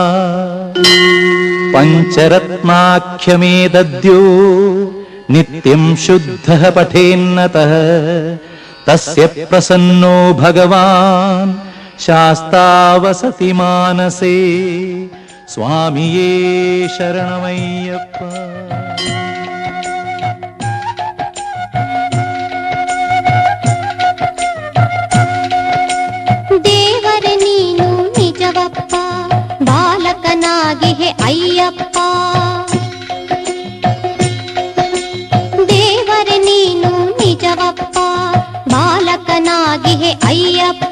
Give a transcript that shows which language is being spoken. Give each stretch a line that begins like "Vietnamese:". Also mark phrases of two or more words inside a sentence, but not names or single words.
Sanskrit: പഞ്ചരത്നാഖ്യമേതദ്യോ നിത്യം ശുദ്ധഃ പഠേന്നതഃ തസ്യ പ്രസന്നോ ഭഗവാൻ ശാസ്താവസതി മാനസേ.
Malayalam: സ്വാമിയേ ശരണമയ്യപ്പ.
Kannada: ದೇವರ ನೀನು ನಿಜವಪ್ಪ ಬಾಲಕನಾಗಿ ಹೇ ಅಯ್ಯಪ್ಪ. ದೇವರ ನೀನು ನಿಜವಪ್ಪ ಬಾಲಕನಾಗಿ ಹೇ ಅಯ್ಯಪ್ಪ.